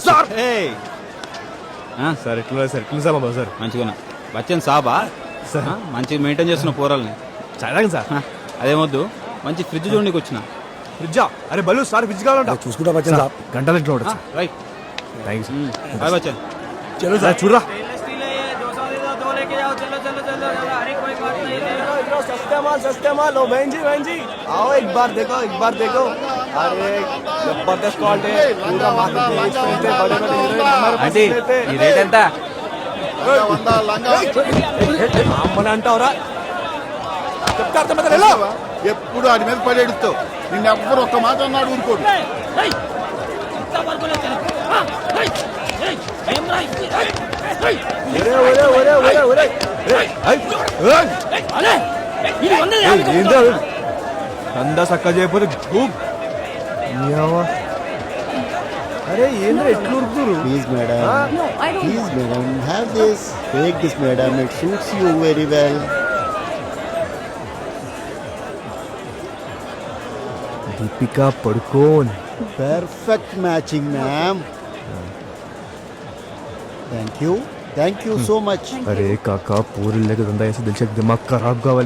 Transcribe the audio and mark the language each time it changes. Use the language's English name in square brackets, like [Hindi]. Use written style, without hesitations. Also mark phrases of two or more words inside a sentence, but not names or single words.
[Telugu] సార్ సార్ ఎట్లా సార్ ఎట్లా సార్ బాబా సార్ మంచిగా బచ్చన్ సాబా సార్ మంచిగా మెయింటైన్ చేస్తున్న పోరాలని. చాలా సార్ అదేమొద్దు, మంచి ఫ్రిడ్జ్ చూడడానికి వచ్చిన. ఫ్రిడ్జా? అరే బలు సార్ ఫ్రిడ్జ్ కావాలంట. చూసుకుంటా బచ్చన్ సాబ్. గంటలు ఎట్లా ఉండొచ్చు. రైట్, [English] Thank you [Telugu] బాయ్ బచ్చన్. చలో సార్ చూడరా. [Hindi] सस्ते माल लो बहन जी आओ एक बार देखो अरे जबरदस्त क्वालिटी है पूरा मार्केट में बड़े हीरोइन हमारे पास लेते हैं. [Telugu] ఈ రేట్ ఎంత? అమ్మని అంటావురా? చెప్తా అర్థమైతే వెళ్ళు. ఎప్పుడు ఆడి మీద పడేడుస్తావు. నిన్ను ఎవ్వరు ఒక్క మాట అన్నాడు ఊరుకోడు. దందా సక్క చేయకపోతే అరే ఏంద్ర ఎట్లు ఉరుకుతురు? [English] Please madam, please madam, Have this, take this madam, it suits you very well. [Telugu] దీపికా పడుకోన్. [English] Perfect matching ma'am. Thank you so much. [Telugu] అరే కాకా పూరి లేక దందా వేసి దిల్ షేక్ [Hindi] दिमाग ख़राब [Telugu] కావాలి.